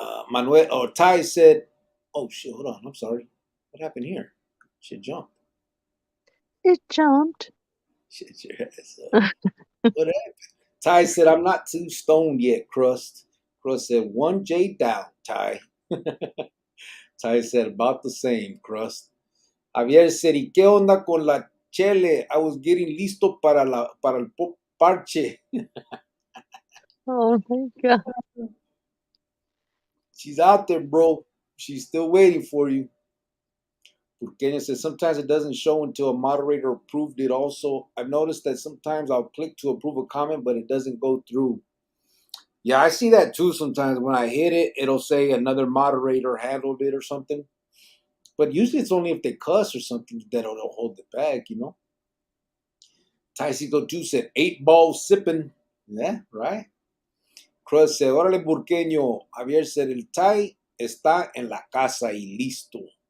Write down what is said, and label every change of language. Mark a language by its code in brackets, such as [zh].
[en] Manuel, or Ty said, oh shit, hold on. I'm sorry. What happened here? Shit jumped. It jumped. Shit your ass up. What happened? Ty said, I'm not too stoned yet, Crust. Crust said, 1J down, Ty. Ty said, about the same, Crust. Javier said, [es] ¿y qué onda con la chele? [en] I was getting [es] listo para el parche. [en] Oh my god. She's out there, bro. She's still waiting for you. Kenya says, sometimes it doesn't show until a moderator approved it. Also, I've noticed that sometimes I'll click to approve a comment, but it doesn't go through. Yeah, I see that too sometimes. When I hit it, it'll say another moderator handled it or something. But usually it's only if they cuss or something that'll hold it back, Tycito 2 said, 8 ball sipping. Yeah, right. Cruz said, [es] órale, [en] Burqueño. Javier said, [es] el Thai está en la casa y listo.